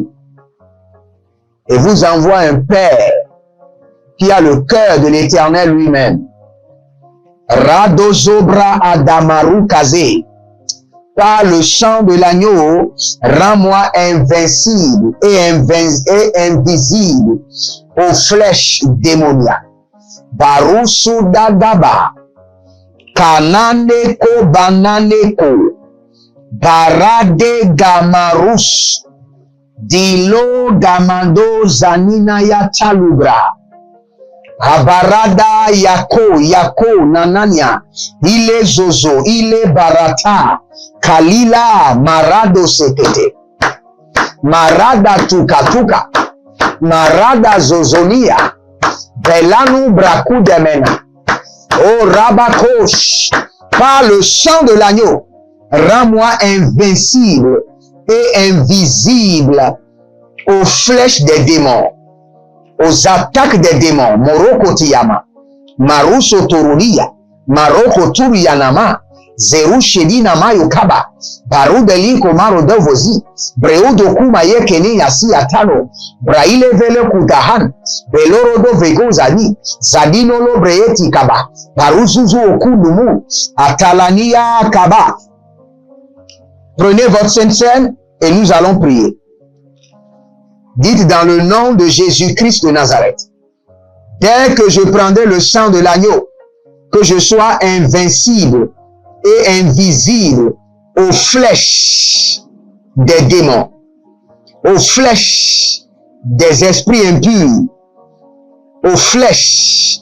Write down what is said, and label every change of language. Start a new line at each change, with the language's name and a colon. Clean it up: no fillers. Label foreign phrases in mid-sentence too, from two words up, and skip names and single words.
French: Et vous envoie un père qui a le cœur de l'Éternel lui-même. Radozobra Adamaru Kazé. Par le sang de l'agneau, rends-moi invincible et invisible aux flèches démoniaques. Barusu Dadaba. Kananeko Bananeko. Barade Gamarus. Dilo Gamando Zanina Yatalubra. Abarada Yako Nanania, Ile Zozo, Ile Barata, Kalila Marado Sekete, Marada Tuka, Marada Zozonia, Belanu Braku Demena, Oh Rabakosh, par le sang de l'agneau, rends-moi invincible et invisible aux flèches des démons. Aux attaques des démons, Moroko Tiyama, Maruso Torulia, Maroko Turiyanama, Zeru Shedina Mayo Kaba, Barudeli Komaro Dovozi, Breudo Kumaye Keni Yasi Atano, Braile Vele Kudahan, Belorodo Vegozani, Zadinolo Breeti Kaba, Baruzuzu Okudumu, Atalania Kaba. Prenez votre Sainte Seine et nous allons prier. Dites dans le nom de Jésus-Christ de Nazareth, dès que je prendrai le sang de l'agneau, que je sois invincible et invisible aux flèches des démons, aux flèches des esprits impurs, aux flèches